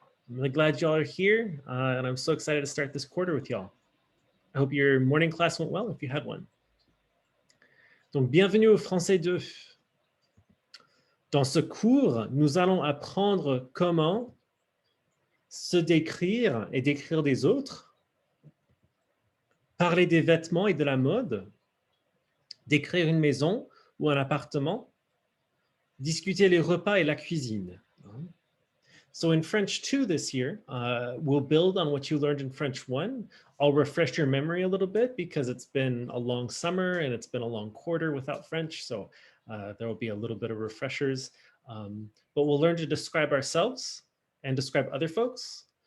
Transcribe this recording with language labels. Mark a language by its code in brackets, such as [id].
[en] I'm really glad y'all are here, and I'm so excited to start this quarter with y'all. I hope your morning class went well if you had one. [fr] Donc, bienvenue au Français 2. Dans ce cours, nous allons apprendre comment se décrire et décrire des autres, parler des vêtements et de la mode, décrire une maison ou un appartement, discuter les repas et la cuisine. [en] So in French 2 this year, we'll build on what you learned in French 1. I'll refresh your memory a little bit because it's been a long summer and it's been a long quarter without French. So there will be a little bit of refreshers. But we'll learn to describe ourselves and describe other folks.